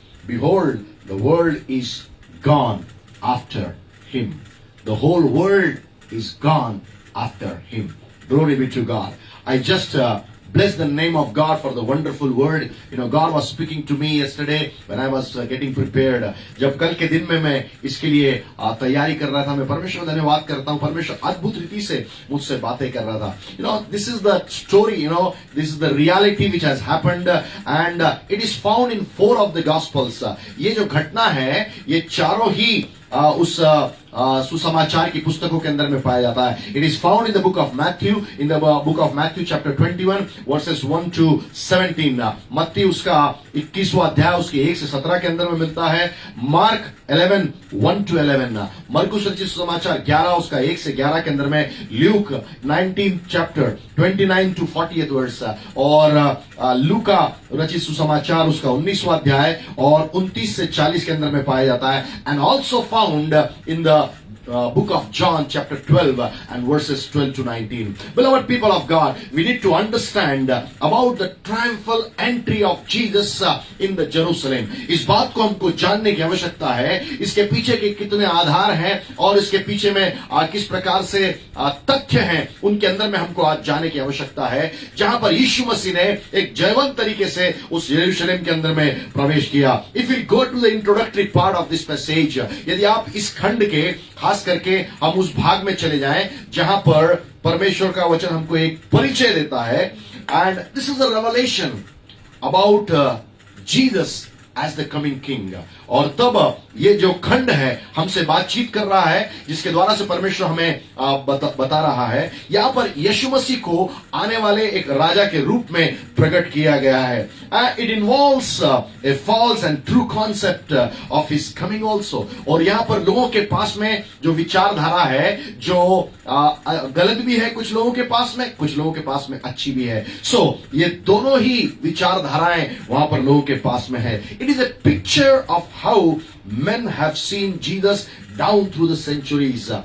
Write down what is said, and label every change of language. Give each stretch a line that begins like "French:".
English: Behold, the world is gone after him. The whole world is gone after him. Glory be to God. I just bless the name of God for the wonderful word. You know, God was speaking to me yesterday when I was getting prepared.
Hindi: जब कल के दिन में मैं इसके लिए तैयारी कर रहा था, मैं परमेश्वर धन्यवाद करता हूँ, परमेश्वर अद्भुत रीति से मुझसे बातें कर रहा था.
English: You know, this is the story, you know, this is the reality which has happened and it is found in 4 of the Gospels.
Hindi: ये जो घटना है, ये चारों ही उस सुसमाचार की पुस्तकों के अंदर में पाया जाता है.
English: It is found in the book of Matthew, in the book of Matthew chapter 21 verses 1 to 17.
Hindi: मत्ती उसका 21वां अध्याय उसके 1 से 17 के अंदर में मिलता है. Mark 11 1 to 11. मरकुस रचित सुसमाचार 11 उसका 1 से 11 के अंदर में.
English: Luke 19 chapter 29 to 40th verse.
Hindi: और लूका रचित सुसमाचार उसका 19वां अध्याय और 29 से 40 के अंदर में पाया जाता है.
English: And also found in the book of John chapter 12 and verses 12 to 19. Beloved people of God, we need to understand about the triumphal entry of Jesus in the Jerusalem.
Hindi: इस बात को हमको जानने की आवश्यकता है. इसके पीछे के कितने आधार हैं और इसके पीछे में किस प्रकार से तथ्य हैं, उनके अंदर में हमको आज जाने की आवश्यकता है. जहां पर यीशु मसीह ने एक जयवंत तरीके से उस यरूशलेम के अंदर में प्रवेश किया.
English: If we go to the introductory part of this passage,
Hindi: यदि आप इस खंड के खास करके हम उस भाग में चले जाएं जहां पर परमेश्वर का वचन हमको एक परिचय देता है.
English: And this is a revelation about Jesus as the coming king.
Hindi: और तब ये जो खंड है हमसे बातचीत कर रहा है, जिसके द्वारा से परमेश्वर हमें बता रहा है. यहां पर यीशु मसीह को आने वाले एक राजा के रूप में प्रकट किया गया है.
English: It involves a false and true concept of his coming also.
Hindi: और यहां पर लोगों के पास में जो विचारधारा है, जो गलत भी है कुछ लोगों के पास में, कुछ लोगों के पास में अच्छी भी है. सो ये दोनों ही विचारधाराएं वहां पर लोगों के पास में है.
English: It is a picture of how men have seen Jesus down through the centuries.